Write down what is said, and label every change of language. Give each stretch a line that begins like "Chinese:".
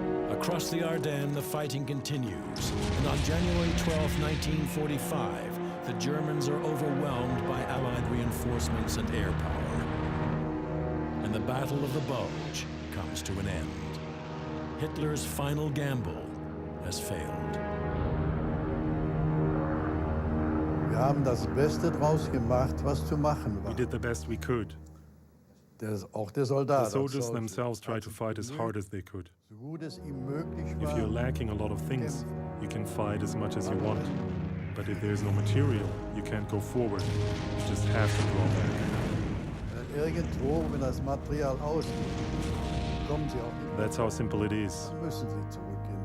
English: Across the Ardennes, the fighting continues, and on January 12, 1945, the Germans are overwhelmed by Allied reinforcements and air power. And the Battle of the Bulge comes to an end. Hitler's final gamble has failed.
German: Wir haben das Beste draus gemacht, was zu machen war.
English: We did the best we could.
German: Auch der Soldat.
English: The soldiers themselves tried to fight as hard as they could.
German: So gut es ihm möglich
English: If you're
German: war,
English: lacking a lot of things, you can fight as much as you want. But if there's no material, you can't go forward. You just have to draw back.
German: irgendwo, wenn das Material ausgeht, kommen sie auch nicht.
English: That's how simple it is.
German: Dann müssen sie zurückgehen.